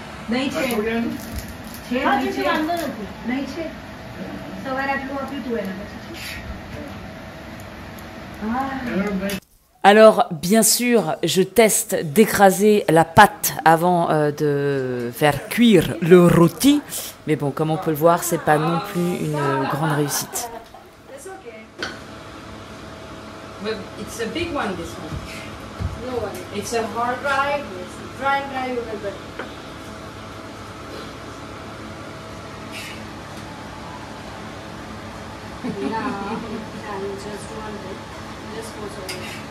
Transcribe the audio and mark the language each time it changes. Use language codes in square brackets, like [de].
[gu] નહીં છે વાંધો નથી નહીં છે સવારે આટલું આપ્યું હતું એને પછી [fr] Alors, bien sûr, je teste d'écraser la pâte avant de faire cuire le rôti. Mais bon, comme on peut le voir, c'est pas non plus une grande réussite. [en] It's okay. But it's a big one, this one. No worry. It's a hard Dry, dry, dry, you will get. Now, and just one bit. Just goes over.